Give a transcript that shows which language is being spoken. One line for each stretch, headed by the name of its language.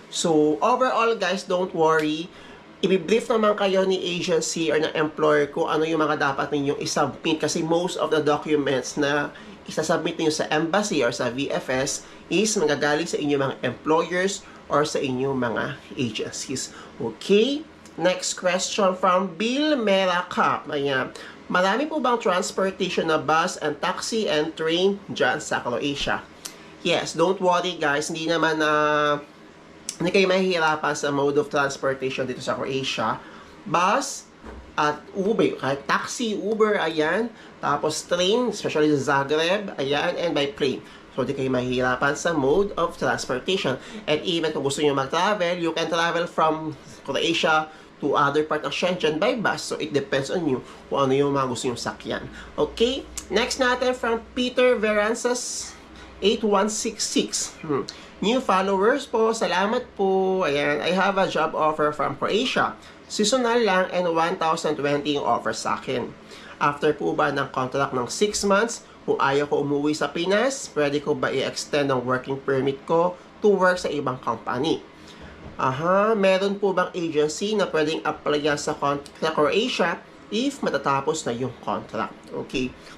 English: So, overall guys, don't worry.
Filipino: I-brief naman kayo ni agency or ng employer kung ano yung mga dapat ninyong isubmit kasi
English: most of the documents
Filipino: na isasubmit niyo sa embassy or sa VFS is magagaling sa inyong mga employers or sa inyong mga agencies. Okay?
English: Next question from Bill Meracap.
Filipino: Ayan. Marami po bang transportation na bus and taxi and train dyan sa Croatia?
English: Yes, don't worry guys.
Filipino: Hindi naman hindi kayo mahihirapan sa mode of transportation dito sa Croatia. bus, at Uber, kahit taxi, Uber, ayan. Tapos train, especially sa Zagreb, ayan, and by plane.
English: So,
Filipino: di kayo mahihirapan
English: sa mode of transportation. And even
Filipino: kung gusto nyo mag-travel,
English: you can travel from Croatia to other part ng Schengen by bus.
Filipino: So, it depends on you kung ano yung mga gusto nyo sakyan. Okay?
English: Next natin from Peter Veranzas 8166.
Filipino: New followers po, salamat po.
English: Ayan, I have a job offer from Croatia.
Filipino: Seasonal lang and 1,020 yung offer sa akin. After po ba ng contract ng 6 months, kung ayaw ko umuwi sa Pinas, pwede ko ba i-extend ang working permit ko to work sa ibang company? Meron po bang agency na pwedeng applyan sa Croatia if matatapos na yung contract? Okay.